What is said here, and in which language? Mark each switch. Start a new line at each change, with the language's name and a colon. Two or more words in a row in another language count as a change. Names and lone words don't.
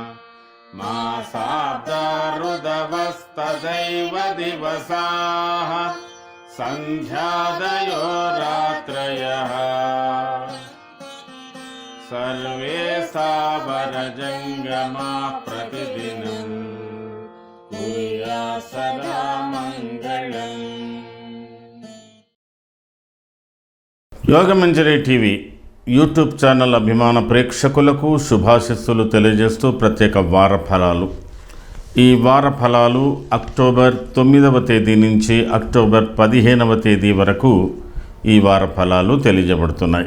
Sanskrit: मासाब्दारुदवस्तदैव दिवसाः सन्ध्यादयो रात्रयः सर्वे सावरजङ्गमाः प्रतिदिनं कुर्यात् सदा मङ्गलम्।
Telugu: యోగమంజరి టీవీ యూట్యూబ్ ఛానల్ అభిమాన ప్రేక్షకులకు శుభాశిస్సులు తెలియజేస్తూ ప్రత్యేక వార ఫలాలు. ఈ వార ఫలాలు అక్టోబర్ 9వ తేదీ నుంచి అక్టోబర్ 15వ తేదీ వరకు ఈ వార ఫలాలు తెలియజేయబడుతున్నాయి.